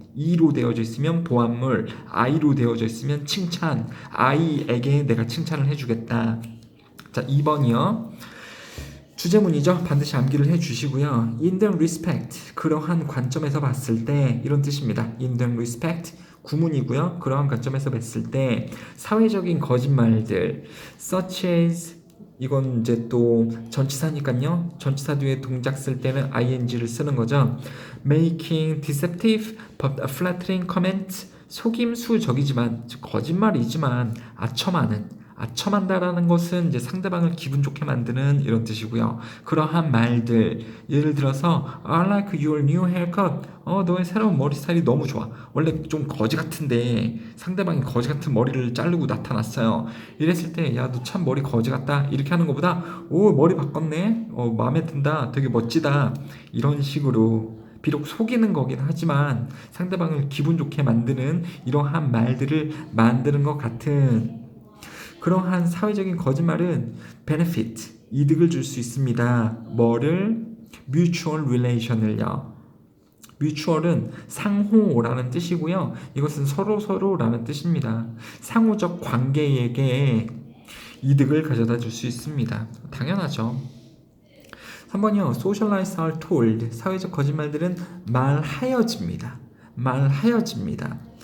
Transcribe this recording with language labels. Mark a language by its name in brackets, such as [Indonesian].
[Korean] 이로 되어져 있으면 보완물, 아이로 되어져 있으면 칭찬, 아이에게 내가 칭찬을 해주겠다. 자, 2번이요. 주제문이죠. 반드시 암기를 해주시고요. [English] In the respect, [Korean] 그러한 관점에서 봤을 때 이런 뜻입니다. [English] In the respect, 구문이고요. [Korean] 그러한 관점에서 봤을 때 사회적인 거짓말들 such as, 이건 이제 또 전치사니까요. 전치사 뒤에 동작 쓸 때는 ing를 쓰는 거죠. [English] Making deceptive but flattering comments, [Korean] 속임수적이지만 즉 거짓말이지만 아첨한다라는 것은 이제 상대방을 기분 좋게 만드는 이런 뜻이고요. 그러한 말들, 예를 들어서 [English] I like your new haircut. [Korean] 너의 새로운 머리 스타일이 너무 좋아. 원래 좀 거지 같은데 상대방이 거지 같은 머리를 자르고 나타났어요. 이랬을 때 야, 너 참 머리 거지 같다 이렇게 하는 것보다 오, 머리 바꿨네. 마음에 든다. 되게 멋지다. 이런 식으로 비록 속이는 거긴 하지만 상대방을 기분 좋게 만드는 이러한 말들을 만드는 것 같은 그러한 사회적인 거짓말은 benefit, 이득을 줄 수 있습니다. 뭐를? mutual relation을요. mutual은 상호라는 뜻이고요. 이것은 서로라는 뜻입니다. 상호적 관계에게 이득을 가져다 줄 수 있습니다. 당연하죠. 3번이요. [English] socialize are told. [Korean] 사회적 거짓말들은 말하여집니다. 말하여집니다.